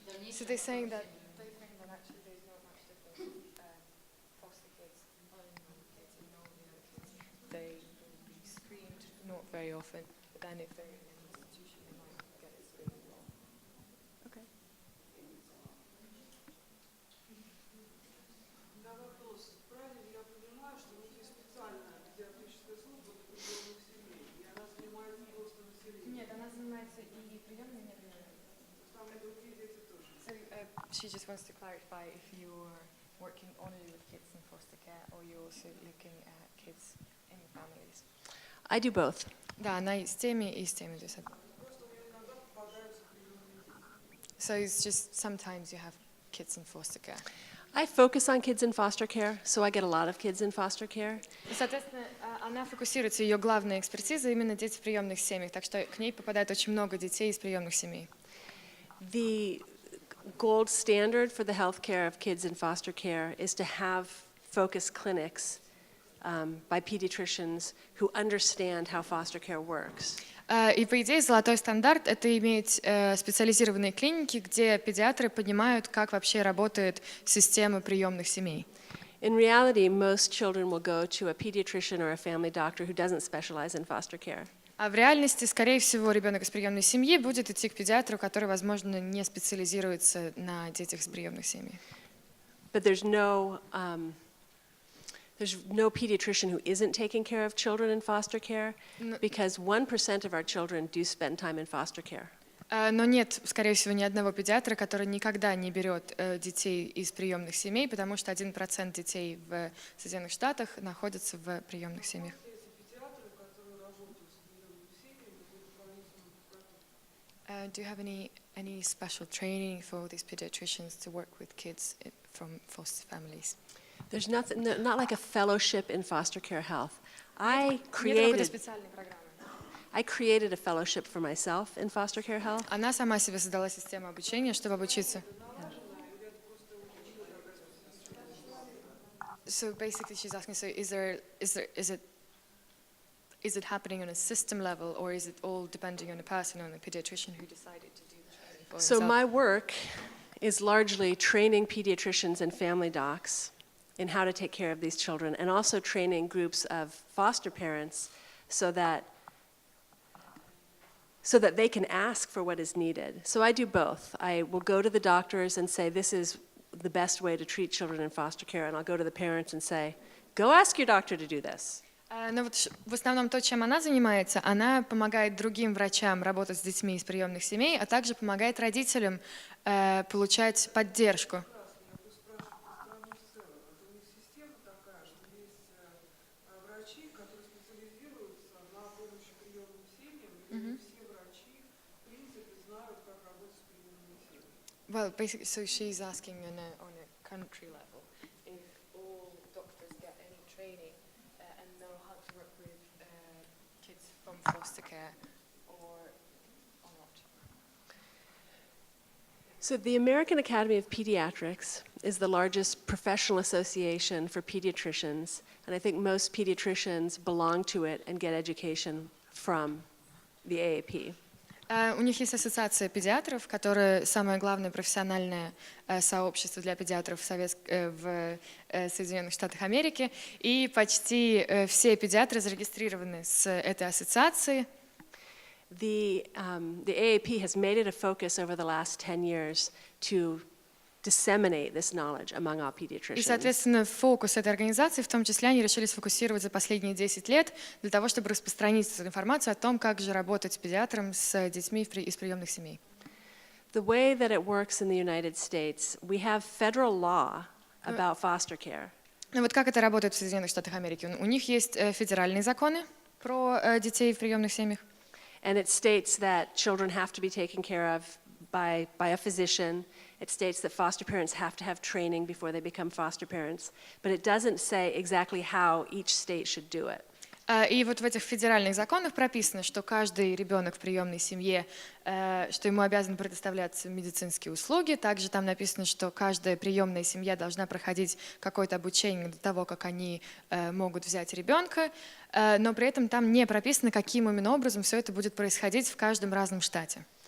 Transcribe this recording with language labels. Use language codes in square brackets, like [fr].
[en] So they're saying that actually there's not much difference foster kids and kids in normal kids. They will be screened not very often, but then if they're in an institution, they might get it screened as well. Okay. [ru] На вопрос, правильно я понимаю, что у них есть специальная педиатрическая служба для приемных семей, и она занимается просто населением? Нет, она занимается и приемными, и неприемными. Там и другие дети тоже. [en] So she just wants to clarify if you're working only with kids in foster care or you're also looking at kids in families. I do both. [ru] Да, она и с теми здесь. Просто у меня иногда попадаются приемные дети. [en] So it's just sometimes you have kids in foster care? I focus on kids in foster care, so I get a lot of kids in foster care. [ru] И, соответственно, она фокусируется, ее главная экспертиза именно дети в приемных семьях, так что к ней попадает очень много детей из приемных семей. [en] The gold standard for the health care of kids in foster care is to have focus clinics by pediatricians who understand how foster care works. [ru] И, по идее, золотой стандарт — это иметь специализированные клиники, где педиатры понимают, как вообще работает система приемных семей. [en] In reality, most children will go to a pediatrician or a family doctor who doesn't specialize in foster care. [ru] А в реальности, скорее всего, ребенок из приемной семьи будет идти к педиатру, который, возможно, не специализируется на детях из приемных семей. [en] But there's no pediatrician who isn't taking care of children in foster care, because 1% of our children do spend time in foster care. [ru] Но нет, скорее всего, ни одного педиатра, который никогда не берет детей из приемных семей, потому что 1% детей в Соединенных Штатах находятся в приемных семьях. [en] Do you have any special training for these pediatricians to work with kids from foster families? There's not like a fellowship in foster care health. [ru] Нет какой-то специальной программы. [en] I created a fellowship for myself in foster care health. [ru] Она сама себе создала систему обучения, чтобы обучиться. [en] So basically, she's asking: so is it happening on a system level, or is it all depending on the person, on the pediatrician who decided to do the training for my work is largely training pediatricians and family docs in how to take care of these children, and also training groups of foster parents so that they can ask for what is needed. So I do both. I will go to the doctors and say, this is the best way to treat children in foster care, and I'll go to the parents and say, go ask your doctor to do this. [ru] Но вот в основном то, чем она занимается, она помогает другим врачам работать с детьми из приемных семей, а также помогает родителям получать поддержку. [en] Well, basically, so she's asking on a country level if all doctors get any training and know how to work with kids from foster care or not. So the American Academy of Pediatrics is the largest professional association for pediatricians, and I think most pediatricians belong to it and get education from the AAP. [ru] У них есть ассоциация педиатров, которая самое главное профессиональное сообщество для педиатров в Соединенных Штатах Америки, и почти все педиатры зарегистрированы с этой ассоциацией. [en] The AAP has made it a focus over the last 10 years to disseminate this knowledge among all [ru] И, [en] pediatricians. [ru] соответственно, фокус этой организации, в том числе, они решили сфокусировать за последние 10 лет для того, чтобы распространить эту информацию о том, как же работать с педиатром, с детьми из приемных семей. [en] The way that it works in the United States, we have federal law about foster care. [ru] Ну вот как это работает в Соединенных Штатах Америки? У них есть федеральные законы про детей в приемных семьях. [en] And it states that children have to be taken care of by a physician. It states that foster parents have to have training before they become foster parents, but it doesn't say exactly how each state should do it. [ru] И вот в этих федеральных законах прописано, что каждый ребенок в приемной семье, что ему обязаны предоставляться медицинские услуги. Также там написано, что каждая приемная семья должна проходить какое-то обучение до того, как они могут взять ребенка, но при этом там не прописано, каким именно образом все это будет происходить в каждом разном штате.